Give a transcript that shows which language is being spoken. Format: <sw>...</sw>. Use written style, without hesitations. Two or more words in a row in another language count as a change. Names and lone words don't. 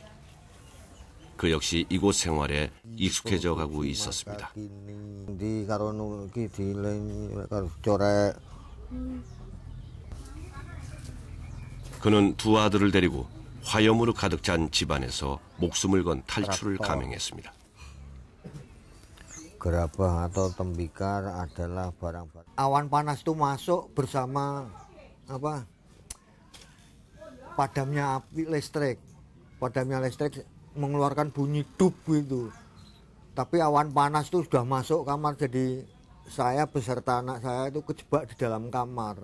<ko>그 역시 이곳 생활에 익숙해져 가고 있었습니다. 그는 두 아들을 데리고 화염으로 가득 찬 집안에서 목숨을 건 탈출을 감행했습니다.</ko> <id>Gerabah atau tembikar adalah barang-barang. Awan panas itu masuk bersama padamnya api listrik. Padamnya listrik mengeluarkan bunyi dup gitu. Tapi awan panas itu sudah masuk kamar, jadi saya beserta anak saya itu kejebak di dalam kamar.</id>